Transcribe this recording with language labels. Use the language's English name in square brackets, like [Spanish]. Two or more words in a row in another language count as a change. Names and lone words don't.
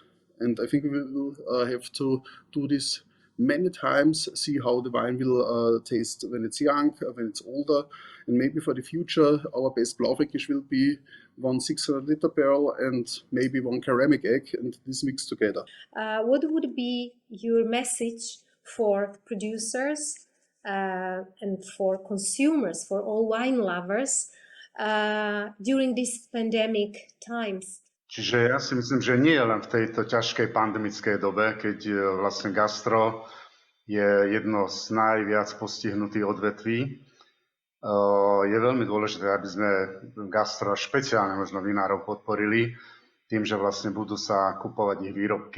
[English] And I think we will have to do this many times, see how the wine will taste when it's young, when it's older, and maybe for the future our best Blaufränkisch will be 1 600-liter barrel and maybe 1 ceramic egg, and this mixed together. What would be your message for producers and for consumers, for all wine lovers during these pandemic times? [Slovak] Čiže ja si myslím, že nie len v tejto ťažkej pandemickej dobe, keď vlastne gastro je jedno z najviac postihnutých odvetví. Je veľmi dôležité, aby sme gastro, špeciálne možno vinárov, podporili tým, že vlastne budú sa kupovať ich výrobky.